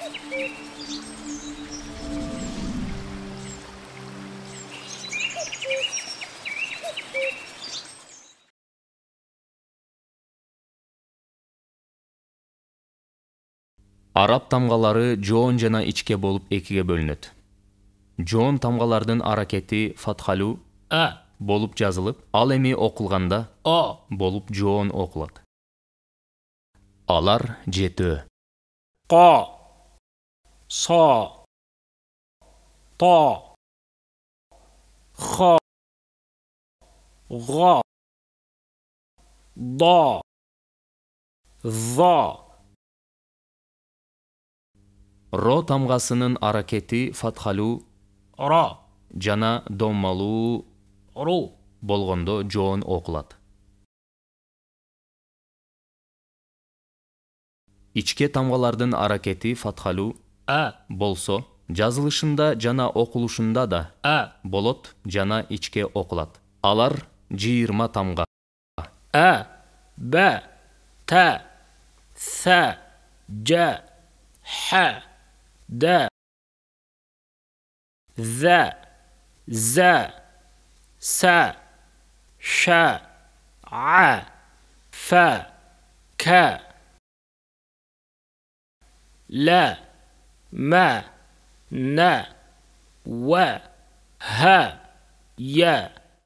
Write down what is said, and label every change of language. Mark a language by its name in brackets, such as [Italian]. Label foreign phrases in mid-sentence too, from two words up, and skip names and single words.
[Kyrgyz] Араб тамгалары жоон жана ичке болуп экиге бөлүнөт. Жоон тамгалардын аракети фатхалу болуп жазылып, ал эми окулганда болуп жоон окулат. Алар жетөө. [Arabic] qa, sa, ta, xa, ga, da, za. [Kyrgyz] Ро тамгасынын аракети фатхалу [Arabic] Ra, [Kyrgyz] жана доммалуу [Arabic] ru, [Kyrgyz] болгондо жоон окулат. Ичке тамгалардын аракети фатхалу болсо, жазылышында жана окулушунда да болот жана ичке окулат. Алар 20 тамга. [Arabic] ba, ta, sa, ja, ha, da, za, za, sa, sha, a, fa, ka, la, ma, na, wa, ha, ya.